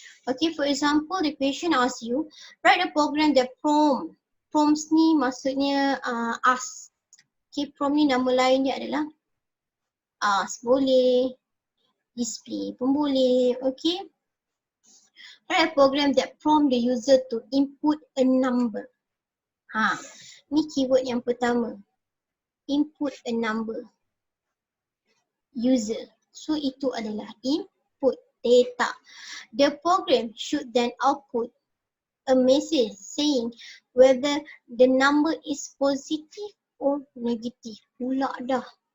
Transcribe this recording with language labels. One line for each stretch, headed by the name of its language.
English: Okay, for example, the question asks you, write a program that prompt.
Malay: Prompts ni maksudnya ask. Okay, prompt ni nama lain dia adalah ask boleh, display pun boleh, okay.
English: Write a program that prompt the user to input a number.
Malay: Ni keyword yang pertama.
English: Input a number.
Malay: User. So itu adalah input data.
English: The program should then output a message saying whether the number is positive or negative.
Malay: Pula dah.